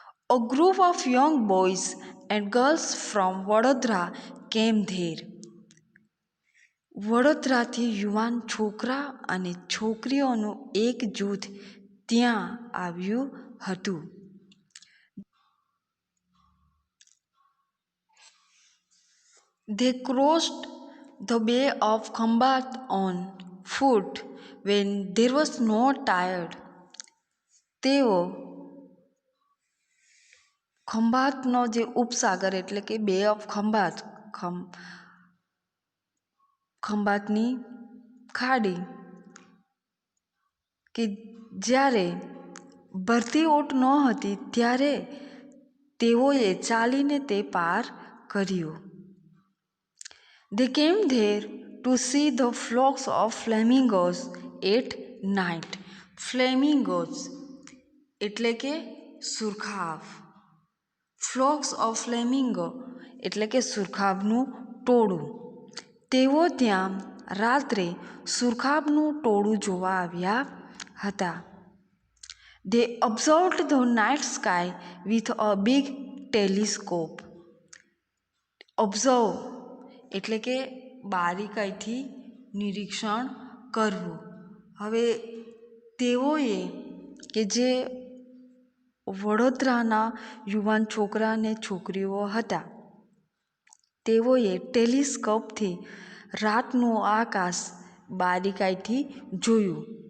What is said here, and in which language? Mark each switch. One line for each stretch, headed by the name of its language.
English: A group of young boys and girls from Vadodara came there.
Gujarati: વડોદરાથી યુવાન છોકરા અને છોકરીઓનું એક જૂથ ત્યાં આવ્યું હતું.
English: They crossed the bay of Khambat on foot when there was no tide.
Gujarati: તેઓ ખંભાતનો જે ઉપસાગર એટલે કે બે ઓફ ખંભાત, ખંભાતની ખાડી કે જ્યારે ભરતી ઓટ ન હતી ત્યારે તેઓએ ચાલીને તે પાર કર્યું.
English: They came there to see the flocks of flamingos at night.
Gujarati: Flamingos એટલે કે સુરખાબ.
English: flocks of flamingo
Gujarati: એટલે કે સુરખાબનું ટોળું. તેઓ ત્યાં રાત્રે સુરખાબનું ટોળું જોવા આવ્યા હતા.
English: They observed the night sky with a big telescope.
Gujarati: Observe એટલે કે બારીકાઈથી નિરીક્ષણ કરવું. હવે તેઓએ કે જે વડોદરાના યુવાન છોકરા અને છોકરીઓ હતા તેઓએ ટેલિસ્કોપથી રાતનું આકાશ બારીકાઈથી જોયું.